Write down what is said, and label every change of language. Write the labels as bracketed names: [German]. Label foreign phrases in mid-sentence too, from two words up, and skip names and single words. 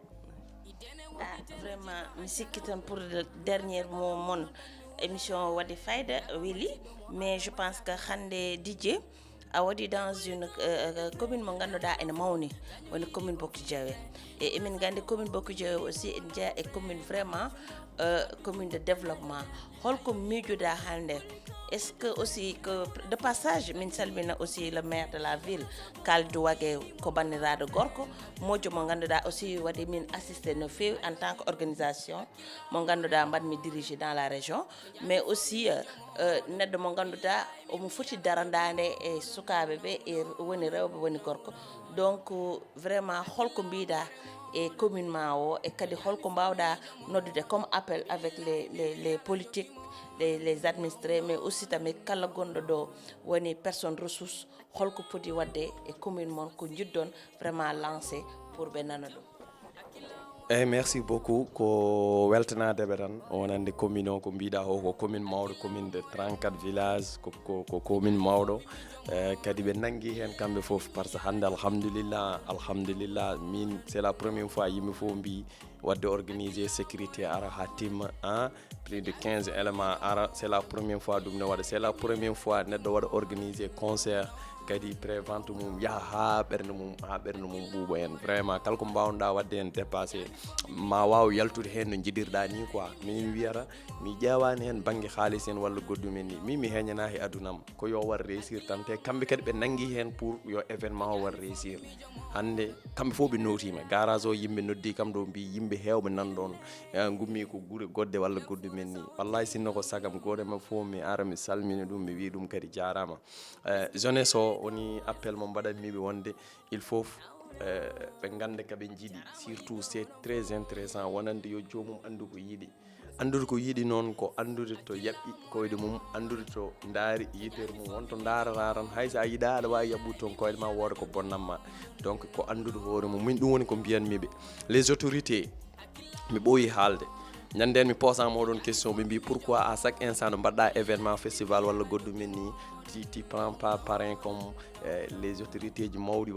[Fula] vraiment mi sikki tan [French] pour le dernier mot mon émission [Fula] waɗi fayda weeli [French] mais je pense que [Fula] hande Dj a waɗi [French] dans une commune [Fula] mo ganduɗa ene mawni woni commune Bokki Diawe et emin gandi commune Bokki Diawe aussi en jeeya e commune vraiment [French] commune de développement [Fula] holko miijoɗa hande [French] est ce que aussi que de passage [Fula] min salmina [French] aussi le maire de la ville [Fula] Kalidou Wague ko banniraɗo gorko moƴƴo mo ganduɗa aussi waɗi min assisté no fewi [French] en tant que organisation [Fula] mo ganduɗa mbaɗmi [French] dirigé dans la région mais aussi [Fula] neɗɗo mo ganduɗa omo foti darandade e sukaɓe ɓe e woni rewɓe woni gorko [French] donc vraiment [Fula] holko mbiɗa e commune ma o e kadi holko mbawɗa noddude [French] comme appel avec les politiques les administrés mais aussi [Fula] tamit kala gonɗo ɗo woni [French] personne ressource [Fula] holko poti wadde e commune mon ko jiddon [French] vraiment lancé pour [Fula] ɓe nana ɗum [French] merci beaucoup [Fula] ko weltanadeɓe tan wonande commune o ko mbiɗa o ko commune mawɗo [French] commune de 34 villages [Fula] ko commune mawɗo kadi ɓe nangui hen kamɓe foof [French] par ce que [Fula] hande alhamdulillah min [French] c'est la première fois [Fula] yimɓe fof mbi wadde organisé sécurité ara ha timma [French] plus de 15 éléments [Fula] ara [French] c'est la première fois [Fula] ɗum ne waɗa [French] c'est la première fois [Fula] neɗɗo waɗa [French] organisé concert [Fula] kadi prévente mum yaha ha ɓernde mum ɓuuɓa hen vraiment kala ko mbawɗa wadde hen dépassé ma waw yaltude hen no jiɗirɗa ni quoi min wiyata mi ƴewani hen banggue haalis en walla goddumen ni mi heñana e adunam ko yo war réussir tan te kamɓe kadi ɓe nangui hen pour yo événement o war réussir hande kamɓe fof ɓe notima garage o yimɓe noddi kam ɗo mbi yimɓe hewɓe nanɗon gummi ko guure godde walla goddumen ni wallahi sinno ko sagam goto ma fof mi ara mi salmini ɗum mi wi ɗum kadi jarama jeunesse o woni appel mo mbaɗanmiɓe wonde [French] il faut [Fula] ɓe ganda kaɓe jiiɗi [French] surtout c'est très intéressant [Fula] wonande yo jomum andu ko yiiɗi andude ko yiiɗi noon ko andude to yaɓɓi koyɗe mum andude to daari yitere mum wonto darata tan hay sa yiiɗa aɗa wawi yaɓɓude toon koyɗe ma wooda ko bonnatma donc ko andude hoore mum min ɗum woni ko mbiyanmiɓe [French] les autorités [Fula] mi ɓooyi haalde ñanden mi posama oɗon question ɓe mbi [French] pourquoi à chaque instant [Fula] no mbaɗɗa événement festival walla goddumen ni [French] tu prends pas parrain comme les autorités [Fula] ji mawɗi